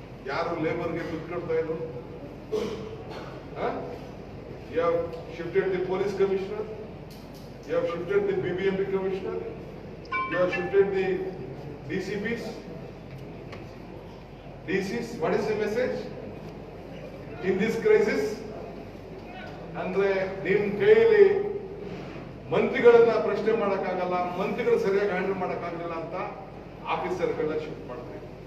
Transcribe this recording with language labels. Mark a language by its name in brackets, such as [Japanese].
[Kannada] ಯಾರು ಲೇಬರ್ಗೆ ದುಡ್ಡು ಕೊಡ್ತಾ ಇದ್ರು? [English] You have shifted the police commissioner, you have shifted the BBMP commissioner, you have shifted the DCPs, DCs. What is the message in this crisis? [Kannada] ಅಂದ್ರೆ ನಿಮ್ ಕೈಯಲ್ಲಿ ಮಂತ್ರಿಗಳನ್ನ ಪ್ರಶ್ನೆ ಮಾಡಕ್ಕಾಗಲ್ಲ, ಮಂತ್ರಿಗಳು ಸರಿಯಾಗಿ ಹ್ಯಾಂಡಲ್ ಮಾಡಕ್ಕಾಗಲಿಲ್ಲ ಅಂತ ಆಫೀಸರ್ಗಳನ್ನ ಶಿಫ್ಟ್ ಮಾಡ್ತೀವಿ.